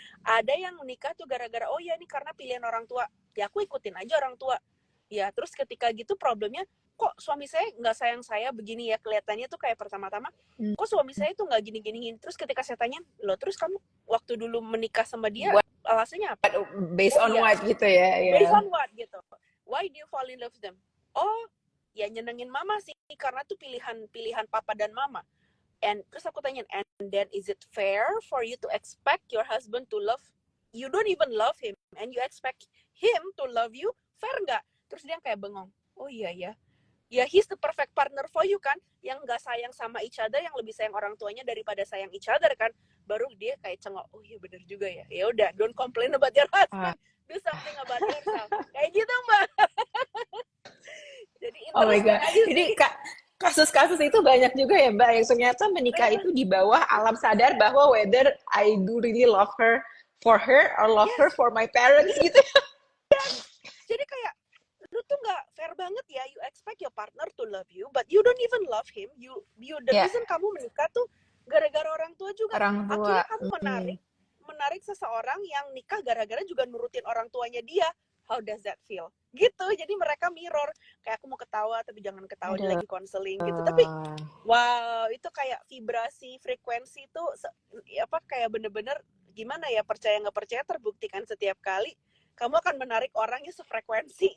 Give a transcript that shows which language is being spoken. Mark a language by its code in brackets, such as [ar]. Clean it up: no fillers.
[id] Ada yang menikah tuh gara-gara ya ini karena pilihan orang tua, ya aku ikutin aja orang tua ya. Terus ketika gitu problemnya, kok suami saya nggak sayang saya begini ya, kelihatannya tuh kayak pertama-tama kok suami saya tuh nggak gini-giniin. Terus ketika saya tanya, loh terus kamu waktu dulu menikah sama dia alasannya apa? [en] Based on what gitu ya? Based on what gitu? Why do you fall in love with them? [id] Ya nyenengin mama sih, karena tuh pilihan papa dan mama. [en] And [id] terus aku tanya, [en] and then is it fair for you to expect your husband to love, you don't even love him, and you expect him to love you? [id] Fair nggak? Terus dia kayak bengong. Iya ya, [en] he's the perfect partner for you [id] kan, yang nggak sayang sama each other, yang lebih sayang orang tuanya daripada sayang each other kan. Baru dia kayak cengok, iya bener juga ya. Ya udah, [en] don't complain about your husband, do something about yourself. [id] Kayak gitu, Mbak. Jadi oh my god, jadi kasus-kasus itu banyak juga ya, Mbak, yang ternyata menikah itu di bawah alam sadar bahwa [en] whether I do really love her for her or love her for my parents [id] gitu. Jadi kayak lu tuh nggak fair banget ya, [en] you expect your partner to love you but you don't even love him. You the reason [id] kamu menikah tuh gara-gara orang tua juga. Akhirnya kamu menarik seseorang yang nikah gara-gara juga nurutin orang tuanya dia. [en] How does that feel? [id] Gitu. Jadi mereka mirror. Kayak aku mau ketawa tapi jangan ketawa, dia lagi konseling gitu. Tapi wow, itu kayak vibrasi, frekuensi itu kayak bener-bener gimana ya, percaya nggak percaya terbuktikan setiap kali kamu akan menarik orang yang sefrekuensi.